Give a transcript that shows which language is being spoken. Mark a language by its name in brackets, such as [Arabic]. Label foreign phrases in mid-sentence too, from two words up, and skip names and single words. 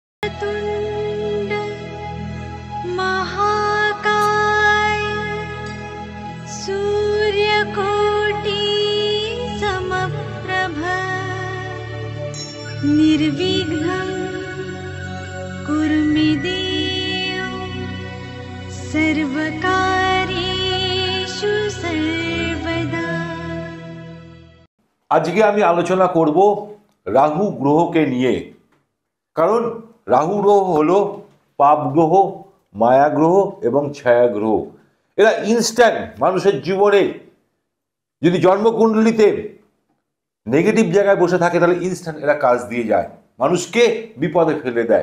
[Sanskrit] वक्रतुण्ड महाकाय सूर्यकोटि समप्रभ निर्विघ्नं कुरु मे देव सर्वकार्येषु सर्वदा। [Bangla] আজকে আমি আলোচনা করব রাহু গ্রহকে নিয়ে। কারণ রাহু গ্রহ হলো পাপ গ্রহ, মায়া গ্রহ এবং ছায়া গ্রহ। এরা ইনস্ট্যান্ট মানুষের জীবনে যদি জন্মকুণ্ডলিতে নেগেটিভ জায়গায় বসে থাকে তাহলে ইনস্ট্যান্ট এরা কাজ দিয়ে যায়, মানুষকে বিপদে ফেলে দেয়।